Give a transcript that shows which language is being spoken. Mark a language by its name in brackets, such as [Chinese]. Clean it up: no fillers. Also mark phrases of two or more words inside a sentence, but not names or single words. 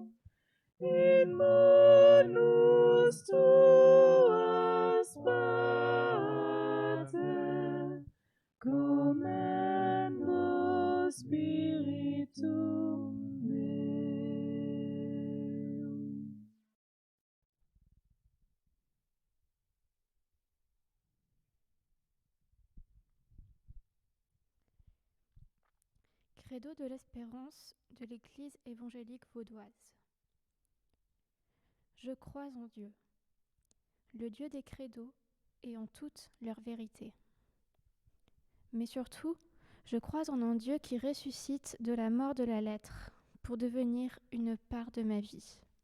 [Latin] In manus tuas pater, commendo spiritum meo. [French] Credo de l'espérance de l'Église évangélique vaudoise. Je crois en Dieu, le Dieu des credos et en toute leur vérité. Mais surtout, je crois en un Dieu qui ressuscite de la mort de la lettre pour devenir une part de ma vie.